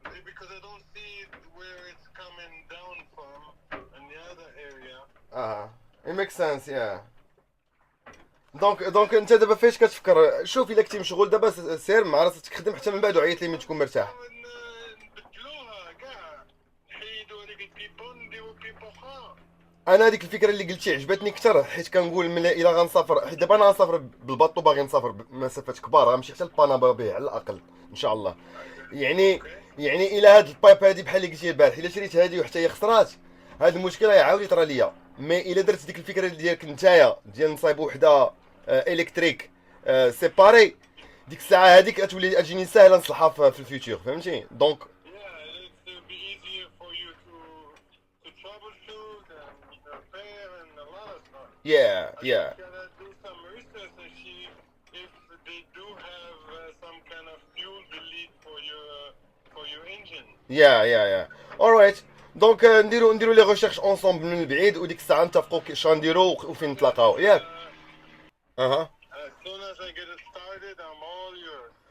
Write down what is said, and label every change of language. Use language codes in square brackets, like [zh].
[en] Because I don't see where it's coming down from in the other area. it makes sense yeah. [ar] دونك انت دابا فاش كتفكر؟ شوف الا كنتي مشغول دابا سير مع راسك تخدم حتى من بعد وعيط لي من تكون مرتاح. نبدلوها كاع، نحيدو هذيك البيبون نديرو بيبون اخرى. انا هذيك الفكره اللي قلتي عجبتني اكثر، حيت كنقول الا غنسافر، حيت دابا انا غنسافر بالباطو، باغي نسافر بمسافات كبار، غنمشي حتى لبنما به على الاقل ان شاء الله. يعني الا هاد البايب هادي بحال اللي قلتي البارح، الا شريت هادي وحتى هي خسرات، هاد المشكله يعاود يطرى ليا. مي الا درت ديك الفكره ديالك نتايا ديال نصايب وحده الكتريك سيباري، ديك الساعه هذيك تولي تجيني ساهله نصلحها في الفيوتشر، فهمتي؟ دونك [en] Yeah, it'll be easier for you to troubleshoot and repair and a lot of stuff. yeah You gotta do some research and see if they do have some kind of fuel delete for your engine. Yeah alright. [ar] دونك نديرو لي ريشيرش اونصومبل من البعيد، وديك الساعه نتفقوا اش غنديرو وفين نتلاقاو ياك. اها [en] As soon as I get it started, I'm all yours.